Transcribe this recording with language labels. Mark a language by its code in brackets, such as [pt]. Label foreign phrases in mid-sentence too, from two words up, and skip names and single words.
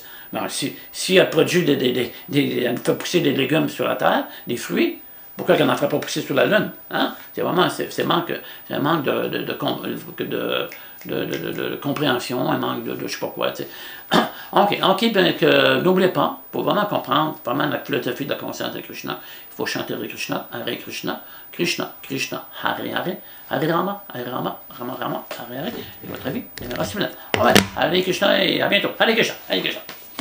[fr] Ben, si elle produit elle fait pousser des légumes sur la Terre, des fruits, pourquoi qu'elle n'en ferait pas pousser sur la Lune? Hein? C'est vraiment un manque de compréhension, un manque de je ne sais pas quoi. Ok, bien que n'oubliez pas, pour vraiment comprendre vraiment la philosophie de la conscience de Krishna, il faut chanter Hare Krishna, Krishna, Krishna, Hare Hare, Hare Rama, Rama, Hare Hare, et votre vie, merci. Hare Krishna et à bientôt. Hare Krishna, Hare Krishna.